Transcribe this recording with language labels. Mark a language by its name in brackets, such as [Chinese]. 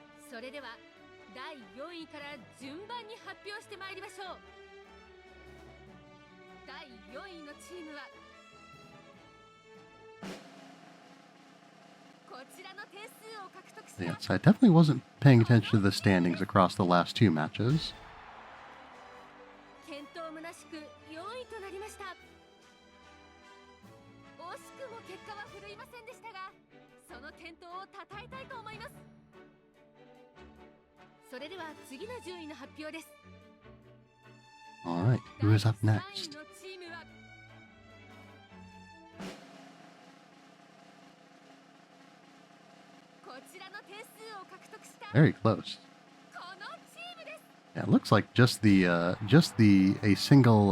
[Japanese] それでは第4位から順番に発表してまいりましょう。第4位のチームはこちらの点数を獲得した。 [English] Yes, I definitely wasn't paying attention to the standings across the last two matches. [Japanese] 健闘むなしく4位となりました。惜しくも結果は振るいませんでしたが、その健闘をたたえたいと思います。それでは次の順位の発表です。 [English] Alright, who is up [Japanese] 第 [English] next? [Japanese] 3位のチームはこちらの点数を獲得した [English] Very close. [Japanese] このチームです。 [English] Yeah, it looks like just a single